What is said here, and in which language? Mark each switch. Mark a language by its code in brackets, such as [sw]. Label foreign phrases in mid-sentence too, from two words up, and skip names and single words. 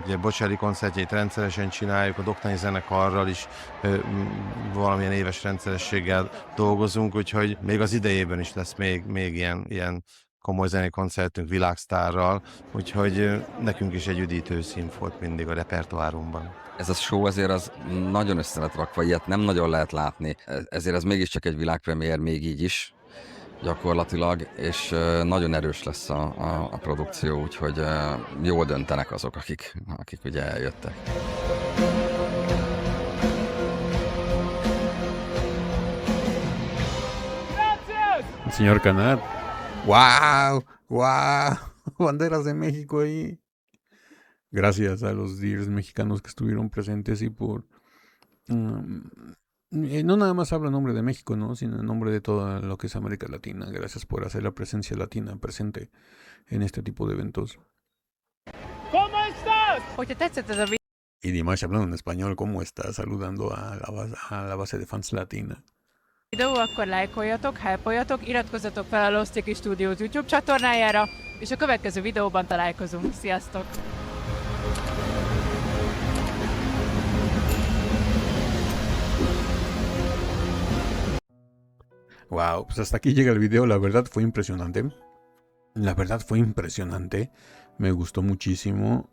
[hu] Ugye Bocelli koncertjeit rendszeresen csináljuk, a Doktani zenekarral is valamilyen éves rendszerességgel dolgozunk, úgyhogy még az idejében is lesz még ilyen komoly zenei koncertünk világsztárral, úgyhogy nekünk is egy üdítő szín volt mindig a repertoárunkban. Ez a show azért az nagyon össze lett rakva, ilyet nem nagyon lehet látni, ezért ez mégiscsak egy világpremiér még így is gyakorlatilag, és nagyon erős lesz a produkció, úgyhogy jól döntenek azok, akik ugye eljöttek. [es] Señor Canat. ¡Wow! ¡Wow! Banderas de México ahí. Gracias a los DIRs mexicanos que estuvieron presentes y por... no nada más hablo en nombre de México, ¿no? Sino en nombre de toda lo que es América Latina. Gracias por hacer la presencia latina presente en este tipo de eventos. ¿Cómo estás? [hu] Hogyha tetszett ez a [es] Y Dimash hablando en español, ¿cómo está? Saludando a la base de fans latina. [hu] videó, akkor lájkoljatok, hype-oljatok, iratkozzatok fel a Lost City Studios YouTube csatornájára, és a következő videóban találkozunk. Sziasztok! [es] Wow, pues hasta aquí llega el video, la verdad fue impresionante. La verdad fue impresionante. Me gustó muchísimo.